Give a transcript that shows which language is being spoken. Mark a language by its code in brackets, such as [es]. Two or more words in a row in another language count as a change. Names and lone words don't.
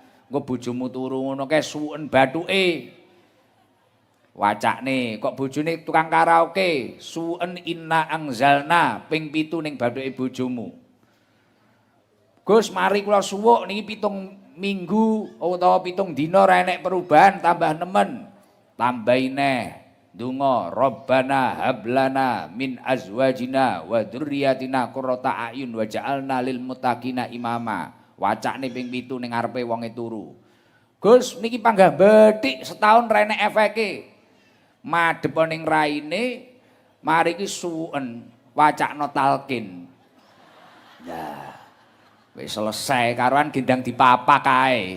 [jv] Engko bojomu turu ngono kae suwen bathuke. Wacakne kok bojone tukang karaoke, suwen [ar] إنا أنزلنا [jv] ping 7 ning bathuke bojomu. Gus mari kula suwuk niki 7 minggu utawa 7 dina ora enek perubahan tambah nemen. Tambahi neh donga [ar] ربنا هب لنا من أزواجنا وذرياتنا قرة أعين واجعلنا للمتقين إماما. [jv] Wacakne ping 7 ning ngarepe wonge turu. Gus niki panggah bethik setahun ra enek efeke. Madhep ning raine mari ki suwen wacakno talqin. Lah wis selesai karuan gendang dipapak kae.